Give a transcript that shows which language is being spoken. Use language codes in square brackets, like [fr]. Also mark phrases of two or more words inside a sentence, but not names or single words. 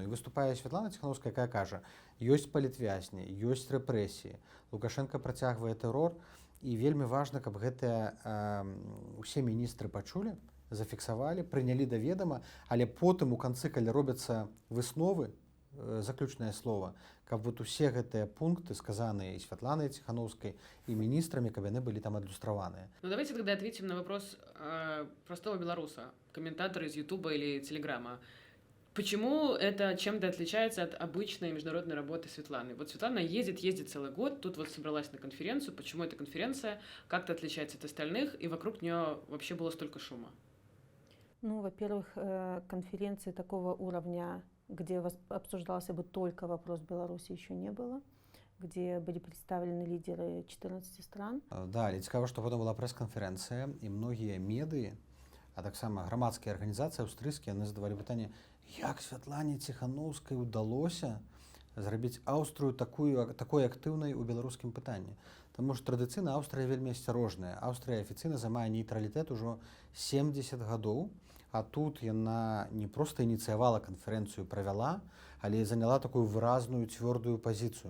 [be] І выступае Светлана Тихановская, якая кажа, ёсць палітвязні, ёсць рэпрэсіі, Лукашенко працягвае тэрор, і вельмі важна, каб гэтыя усе міністры пачулі, зафіксавалі, прынялі да ведама, але потым у канцы, калі робяцца высновы, заключнае слово, каб вот усе гэтыя пункты, сказаныя і Светланай Тихановской, [ru] и министрами, [be] каб яны были там адлюстраваныя. [ru] Ну давайте тогда ответим на вопрос простого белоруса, комментатора из Ютуба или Телеграма. Почему это чем-то отличается от обычной международной работы Светланы? Вот Светлана ездит целый год, тут вот собралась на конференцию. Почему эта конференция как-то отличается от остальных, и вокруг нее вообще было столько шума? Ну, во-первых, конференции такого уровня, где обсуждался бы только вопрос Беларуси, еще не было, где были представлены лидеры 14 стран. [be] Да, але цікава, што потым была прэс-канферэнцыя, і многія медыі, а таксама грамадскія арганізацыі аўстрыйскія, яны задавалі пытанне, як Святлане Тихановской удалося зрабіць Аўстрыю такой актыўнай у беларускім пытанні. Таму што традыцыйна Аўстрыя вельмі асцярожная. Аўстрыя афіцыйна займае нейтралітэт ужо 70 гадоў, а тут яна не проста ініцыявала канферэнцыю, правяла, але заняла такую выразную цвёрдую пазіцыю.